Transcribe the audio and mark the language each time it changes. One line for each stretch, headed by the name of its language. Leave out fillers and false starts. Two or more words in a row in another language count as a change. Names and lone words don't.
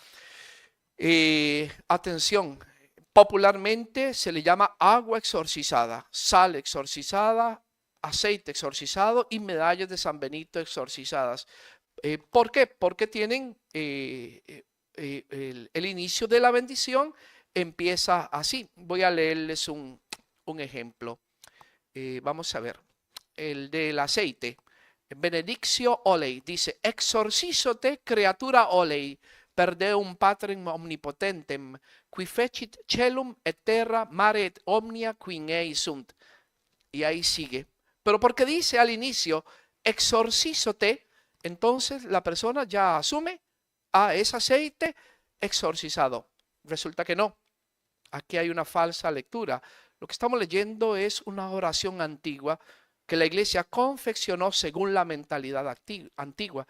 Spanish: Atención, popularmente se le llama agua exorcizada, sal exorcizada, aceite exorcizado y medallas de San Benito exorcizadas. ¿Por qué? Porque tienen el inicio de la bendición empieza así. Voy a leerles un ejemplo. Vamos a ver. El del aceite.
Latin: Benedictio olei dice: exorcizote creatura olei per Deum Patrem omnipotentem, qui fecit celum et terra, mare et omnia qui in ei sunt.
Spanish: Y ahí sigue. Pero porque dice al inicio exorcizote, entonces la persona ya asume, es aceite exorcizado. Resulta que no. Aquí hay una falsa lectura. Lo que estamos leyendo es una oración antigua que la iglesia confeccionó según la mentalidad antigua.